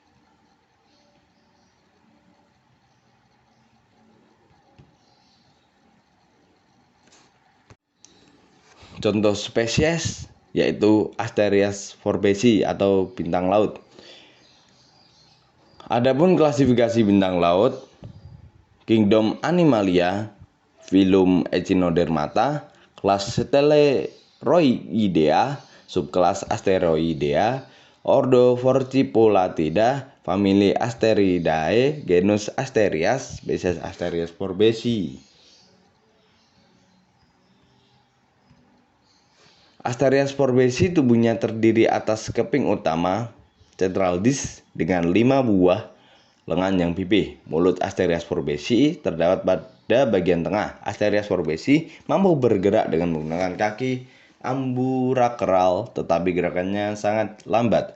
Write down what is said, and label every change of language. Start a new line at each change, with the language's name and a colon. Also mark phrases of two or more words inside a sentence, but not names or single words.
Indonesian: Contoh spesies yaitu Asterias forbesi atau bintang laut. Adapun klasifikasi bintang laut, Kingdom Animalia, filum Echinodermata, kelas Steleroidea, subkelas Asteroidea, ordo Forcipolatida, famili Asteridae, genus Asterias, spesies Asterias forbesi. Asterias forbesi tubuhnya terdiri atas keping utama
English: central disc
Indonesian: dengan 5 buah lengan yang pipih. Mulut Asterias forbesi terdapat pada bagian tengah. Asterias forbesi mampu bergerak dengan menggunakan kaki ambulakral, tetapi gerakannya sangat lambat.